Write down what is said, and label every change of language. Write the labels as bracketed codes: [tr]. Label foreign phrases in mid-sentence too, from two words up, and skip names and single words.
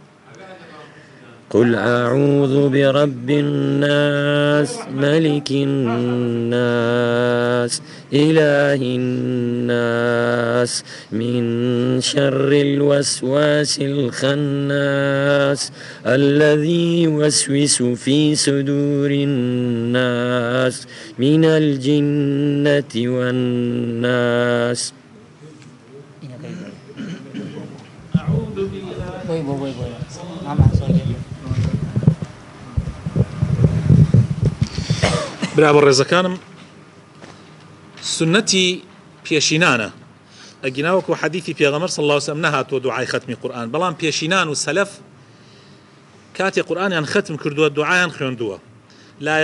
[ar] قل أعوذ برب الناس ملك الناس إله الناس من شر الوسواس الخناس الذي يوسوس في صدور الناس من الجنة والناس. أعوذ بالله. [ckb] برابر ڕێزەکانم سنەتی پێشینانە ئەگیناوەکو حەدیثی پێغەمبەر [ar] صلی الله علیه و سلم [ckb] نەهاتوە دوعای ختمی قورئان بەڵام پێشینان و سەلەف کاتێ قورئانیان ختم کردووە دوعایان خوێندووە لا